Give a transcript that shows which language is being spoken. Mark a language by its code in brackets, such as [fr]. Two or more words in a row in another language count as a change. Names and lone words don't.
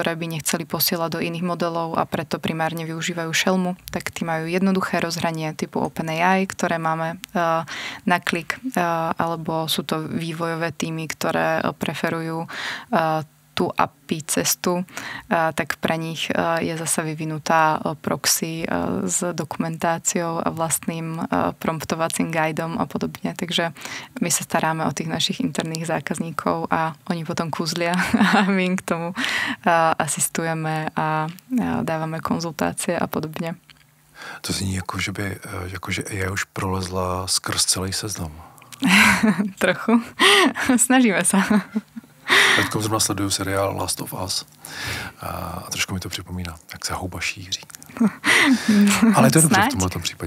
[sk] by nechceli posielať do iných modelov a preto primárne využívajú Shelmu, tak tí majú jednoduché rozhranie typu OpenAI, ktoré máme na klik, alebo sú to vývojové týmy, ktoré preferujú tú API cestu, tak pre nich je zasa vyvinutá proxy s dokumentáciou a vlastným promptovacím guidom a podobne. Takže my sa staráme o tých našich interných zákazníkov a oni potom kúzlia a my im k tomu asistujeme a dávame konzultácie a podobne. [cs] To zní jako, že AI už prolezla skrz celý seznam. [sk] Trochu. Snažíme sa. [cs] Teďkom zrovna sleduju seriál Last of Us a trošku mi to připomíná, jak se houba šíří. Ale to je dobře v tomto případě.